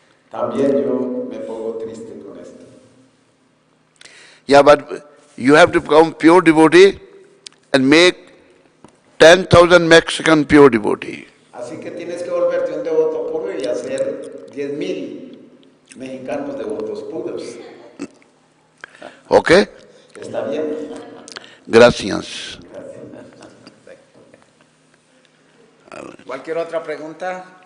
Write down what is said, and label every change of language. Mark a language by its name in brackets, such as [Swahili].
[Spanish] También yo me pongo triste con esto. [English] Yeah, but you have to become pure devotee and make 10,000 Mexican pure devotee. [Spanish] Así que tienes que volverte un devoto puro y hacer 10,000 mexicanos devotos puros. [English] Okay? [Spanish] ¿Está bien? Gracias. ¿Cualquier otra pregunta?